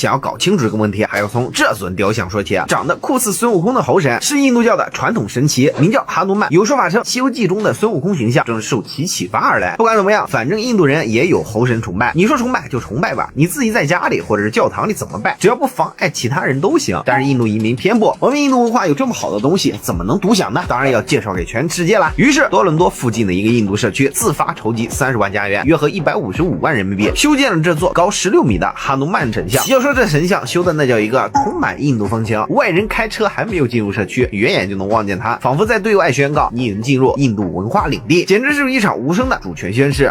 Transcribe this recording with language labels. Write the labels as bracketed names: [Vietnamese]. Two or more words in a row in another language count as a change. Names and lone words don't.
[Chinese] 想要搞清楚這個問題，還要從這尊雕像說起。長得酷似孫悟空的猴神是印度教的傳統神祇，名叫哈努曼。有說法稱《西遊記》中的孫悟空形象正是受其啟發而來。不管怎麼樣，反正印度人也有猴神崇拜，你说崇拜就崇拜吧，你自己在家裡或者是教堂裡怎麼拜，只要不妨礙其他人都行。但是印度移民偏不，我们印度文化有这麼好的東西，怎麼能獨享呢？當然要介紹給全世界啦。於是多倫多附近的一個印度社區自發籌集30萬加元，約合155萬人民幣，修建了這座高16米的哈努曼神像。要說這神像修的那叫一個充滿印度風情，外人開車還沒有進入社區，遠遠就能望見它，仿佛在對外宣告你已經進入印度文化領地，簡直是一場無聲的主權宣誓。